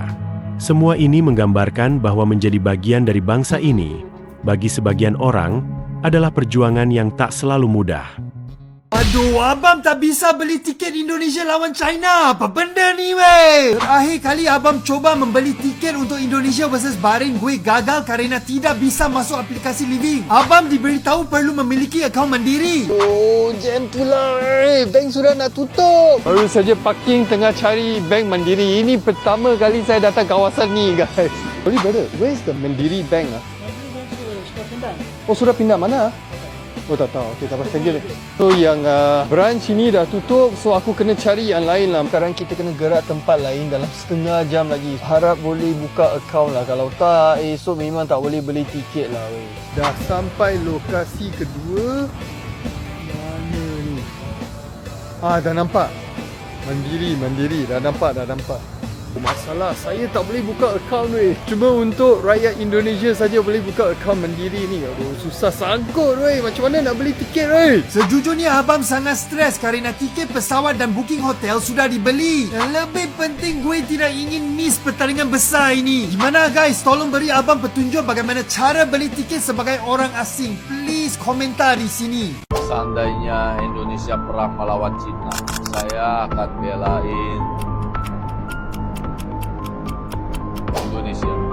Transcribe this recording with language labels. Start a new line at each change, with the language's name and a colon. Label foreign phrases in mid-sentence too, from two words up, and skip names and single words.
Indonesian: Semua ini menggambarkan bahwa menjadi bagian dari bangsa ini, bagi sebagian orang, adalah perjuangan yang tak selalu mudah. Aduh, abang tak bisa beli tiket Indonesia lawan China.
Malay: Apa benda ni, weh?
Indonesian: Terakhir kali abang coba membeli tiket untuk Indonesia versus Bahrain, gue gagal kerana tidak bisa masuk aplikasi Living. Abang diberitahu perlu memiliki akaun mandiri.
Malay: Oh, jam pula, bank sudah nak tutup. Baru saja parking tengah cari bank mandiri. Ini pertama kali saya datang kawasan ni, guys.
English: Sorry, brother, where is the Mandiri Bank?
Malay: Oh, sudah pindah mana? Oh, tak tahu. Okey, tak apa.
English: Thank you.
Malay: So, yang branch ini dah tutup. So, aku kena cari yang lain lah. Sekarang kita kena gerak tempat lain dalam setengah jam lagi. Harap boleh buka akaun lah. Kalau tak, esok memang tak boleh beli tiket lah. Weh. Dah sampai lokasi kedua. Mana ni? Dah nampak. Mandiri. Dah nampak. Masalah, saya tak boleh buka akaun weh. Cuma untuk rakyat Indonesia saja boleh buka akaun mandiri ni. Aduh, susah sangkut weh. Macam mana nak beli tiket weh?
Indonesian: Sejujurnya abang sangat stres kerana tiket pesawat dan booking hotel sudah dibeli. Yang lebih penting, gue tidak ingin miss pertandingan besar ini. Gimana guys? Tolong beri abang petunjuk bagaimana cara beli tiket sebagai orang asing. Please komentar di sini. Seandainya Indonesia perang melawan Cina, saya akan belain Indonesia.